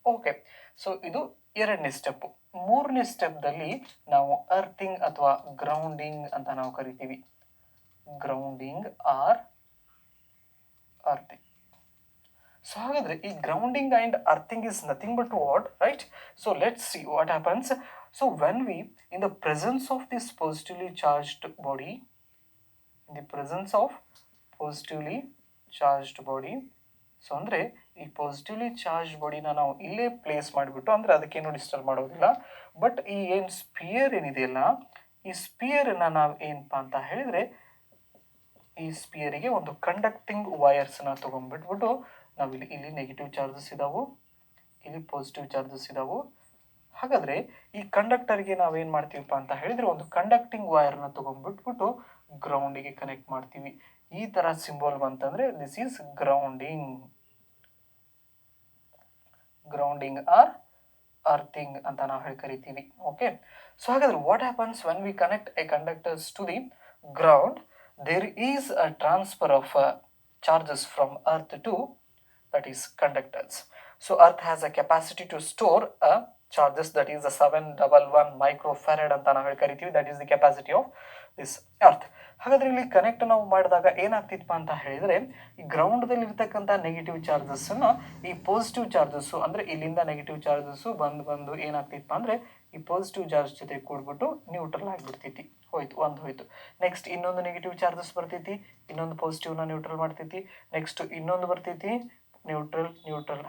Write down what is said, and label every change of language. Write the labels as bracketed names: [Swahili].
[Kannada] Okay, so ಇದು ಎರಡನೇ step. ಮೂರನೇ ಸ್ಟೆಪ್ದಲ್ಲಿ ನಾವು ಅರ್ಥಿಂಗ್ ಅಥವಾ ಗ್ರೌಂಡಿಂಗ್ ಅಂತ ನಾವು ಕರಿತೀವಿ. [English] Grounding or earthing. So [Kannada] ಹಾಗಾದರೆ ಈ [English] Grounding and earthing is nothing but what, right. So let's see what happens. So when we, in the presence of this positively charged body, in the presence of positively charged body, [Kannada] so ಅಂದರೆ ಈ positively charge ಬಾಡಿನ ನಾವು ಇಲ್ಲೇ place ಮಾಡಿಬಿಟ್ಟು, ಅಂದರೆ ಅದಕ್ಕೇನು disturb ಮಾಡೋದಿಲ್ಲ. But ಈ ಏನು ಸ್ಪಿಯರ್ ಏನಿದೆಯಲ್ಲ, ಈ ಸ್ಪಿಯರನ್ನು ನಾವು ಏನಪ್ಪ ಅಂತ ಹೇಳಿದರೆ, ಈ ಸ್ಪಿಯರಿಗೆ ಒಂದು ಕಂಡಕ್ಟಿಂಗ್ ವೈರ್ಸ್ನ ತೊಗೊಂಡ್ಬಿಟ್ಬಿಟ್ಟು ನಾವು ಇಲ್ಲಿ ನೆಗೆಟಿವ್ ಚಾರ್ಜಸ್ ಇದ್ದಾವೆ, ಇಲ್ಲಿ ಪಾಸಿಟಿವ್ ಚಾರ್ಜಸ್ ಇದ್ದಾವೆ. ಹಾಗಾದರೆ ಈ ಕಂಡಕ್ಟರ್ಗೆ ನಾವೇನು ಮಾಡ್ತೀವಪ್ಪ ಅಂತ ಹೇಳಿದರೆ ಒಂದು ಕಂಡಕ್ಟಿಂಗ್ ವೈರ್ನ ತೊಗೊಂಡ್ಬಿಟ್ಬಿಟ್ಟು ಗ್ರೌಂಡಿಗೆ ಕನೆಕ್ಟ್ ಮಾಡ್ತೀವಿ. ಈ ಥರ ಸಿಂಬಲ್ ಬಂತಂದರೆ [English] This is grounding. Grounding or earthing [Kannada] ಅಂತ ನಾವು ಹೇಳಿ ಕರಿತೀವಿ. [English] Okay, so ಹಾಗಾದರೆ what happens when we connect a conductors to the ground, there is a transfer of charges from earth to that is conductors. So earth has a capacity to store a charges, that is the 711 microfarad [Kannada] ಅಂತ ನಾವು ಹೇಳಿ ಕರಿತೀವಿ. [English] that is the capacity of this earth. [Kannada] ಹಾಗಾದರೆ ಇಲ್ಲಿ connect ನಾವು ಮಾಡಿದಾಗ ಏನಾಗ್ತಿತ್ತಪ್ಪ ಅಂತ ಹೇಳಿದರೆ, ಈ ಗ್ರೌಂಡ್ದಲ್ಲಿ ಇರ್ತಕ್ಕಂಥ ನೆಗೆಟಿವ್ ಚಾರ್ಜಸ್ಸನ್ನು ಈ ಪಾಸಿಟಿವ್ ಚಾರ್ಜಸ್ಸು, ಅಂದರೆ ಇಲ್ಲಿಂದ ನೆಗೆಟಿವ್ ಚಾರ್ಜಸ್ಸು ಬಂದು ಏನಾಗ್ತಿತ್ತಪ್ಪ ಅಂದರೆ ಈ ಪಾಸಿಟಿವ್ ಚಾರ್ಜ್ ಜೊತೆ ಕೂಡ್ಬಿಟ್ಟು ನ್ಯೂಟ್ರಲ್ ಆಗಿಬಿಡ್ತೈತಿ. ಹೋಯ್ತು. ನೆಕ್ಸ್ಟ್ ಇನ್ನೊಂದು ನೆಗೆಟಿವ್ ಚಾರ್ಜಸ್ ಬರ್ತೈತಿ, ಇನ್ನೊಂದು ಪಾಸಿಟಿವ್ನ ನ್ಯೂಟ್ರಲ್ ಮಾಡ್ತೈತಿ, ನೆಕ್ಸ್ಟ್ ಇನ್ನೊಂದು ಬರ್ತೈತಿ, ನ್ಯೂಟ್ರಲ್.